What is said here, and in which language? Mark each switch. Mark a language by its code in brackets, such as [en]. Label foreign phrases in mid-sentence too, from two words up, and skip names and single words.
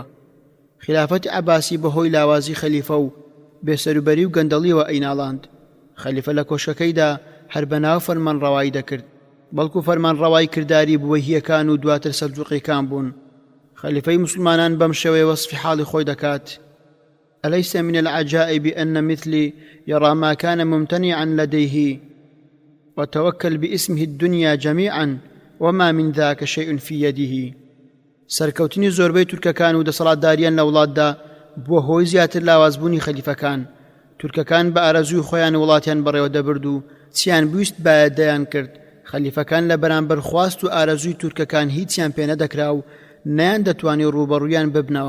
[ckb] خلافەتی عەباسی بەهۆی لاوازی خەلیفە و بێسەروبەری و گەندەڵیەوە ئەیناڵاند. خەلیفە لە کۆشەکەیدا هەر بەناو فەرمانڕەوایی دەکرد، بەڵکو فەرمانڕەوایی کردداری بوەیهیەکان و دواتر سەلجوقیەکان بوون. خەلیفەی مسلمانان بەم شێوەیە وەصفی حاڵی خۆی دەکات: [ar] أليس من العجائب أن مثلي يرى ما كان ممتنعا لديه وتوكل باسمه الدنيا جميعا وما من ذاك شيء في يده. [ckb] سەرکەوتنی زۆربەی تورکەکان و دەسەڵاتداریان لە وڵاتدا بووە هۆی زیاتر لاوازبوونی خەلیفەکان. تورکەکان بە ئارەزووی خۆیان وڵاتیان بەڕێوە دەبرد و چیان بویست بایەدەیان کرد. خەلیفەکان لە بەرامبەر خواست و ئارەزووی تورکەکان هیچیان پێ نەدەکرا و نەیان دەتوانی ڕوبەڕوویان ببنەوە.